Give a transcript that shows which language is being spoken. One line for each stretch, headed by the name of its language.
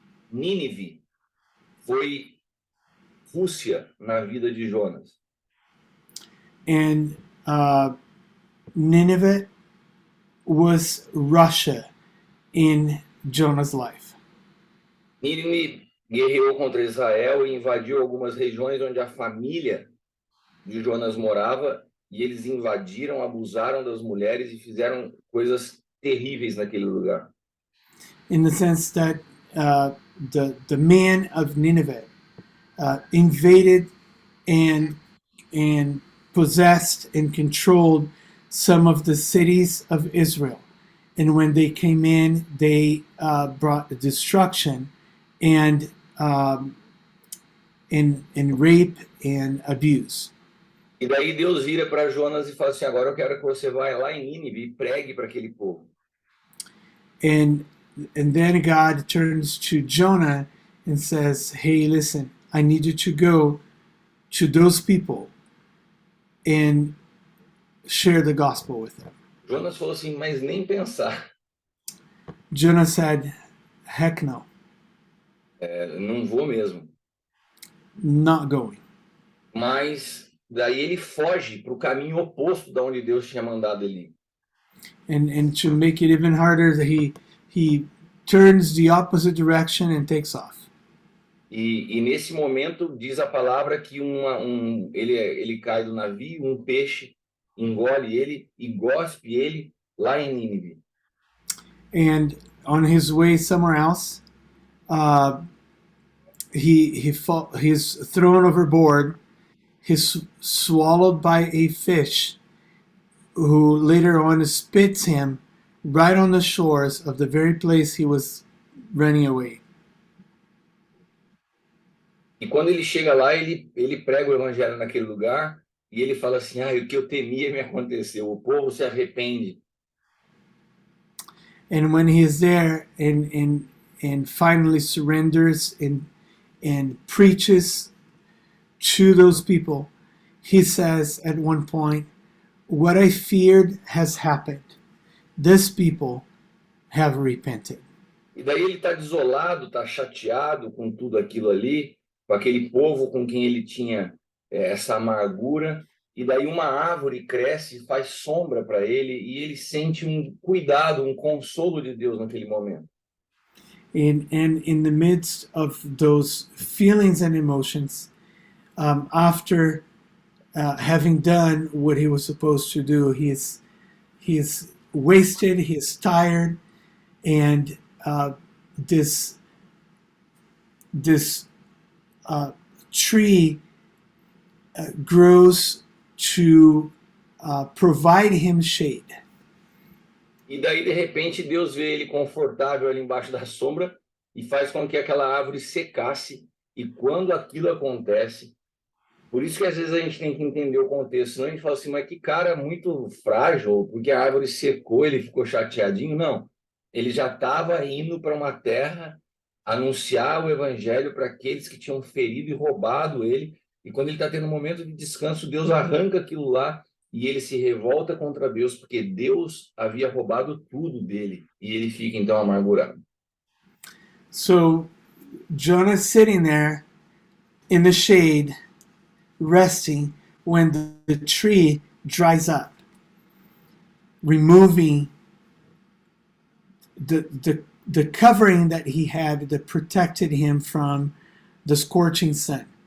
Portuguese: Nínive foi Rússia na vida de Jonas.
English: And Nineveh was Russia in Jonah's life.
Portuguese: Nínive guerreou contra Israel e invadiu algumas regiões onde a família de Jonas morava e eles invadiram, abusaram das mulheres e fizeram coisas terríveis naquele lugar.
English: in the sense that the man of Nineveh invaded and possessed and controlled some of the cities of Israel. And when they came in, they brought destruction and rape and abuse.
Portuguese: E daí Deus vira para Jonas e fala assim: agora eu quero que você vá lá em Nínive e pregue para aquele povo.
English: And then God turns to Jonah and says, "Hey, listen, I need you to go to those people and share the gospel with them."
Portuguese: Jonas falou assim: mas nem pensar.
English: Jonah said, "Heck no,
Portuguese: Não vou mesmo.
English: not going."
Portuguese: Mas daí ele foge para o caminho oposto da onde Deus tinha mandado ele ir.
English: And to make it even harder, he turns the opposite direction and takes off.
Portuguese: E nesse momento diz a palavra que ele cai do navio, um peixe engole ele e gospe ele lá em Nínive.
English: And on his way somewhere else, he's thrown overboard. He's swallowed by a fish, who later on spits him right on the shores of the very place he was running away.
Portuguese: E quando ele chega lá, ele prega o evangelho naquele lugar e ele fala assim: o que eu temia me aconteceu, o povo se arrepende.
English: And when he is there and finally surrenders and preaches to those people, he says at one point, "What I feared has happened. This people have repented."
Portuguese: E daí ele está desolado, está chateado com tudo aquilo ali, com aquele povo com quem ele tinha essa amargura. E daí uma árvore cresce e faz sombra para ele e ele sente um cuidado, um consolo de Deus naquele momento.
English: And in the midst of those feelings and emotions, after having done what he was supposed to do, he is wasted, he is tired, and this tree grows to provide him shade.
Portuguese: E daí, de repente, Deus vê ele confortável ali embaixo da sombra e faz com que aquela árvore secasse. E quando aquilo acontece, por isso que às vezes a gente tem que entender o contexto, senão a gente fala assim, mas que cara muito frágil, porque a árvore secou, ele ficou chateadinho. Não, ele já estava indo para uma terra anunciar o evangelho para aqueles que tinham ferido e roubado ele. E quando ele está tendo um momento de descanso, Deus arranca aquilo lá e ele se revolta contra Deus, porque Deus havia roubado tudo dele. E ele fica então amargurado.
English: So Jonah sitting there in the shade, resting, when the tree dries up, removing the covering that he had that protected him from the scorching sun.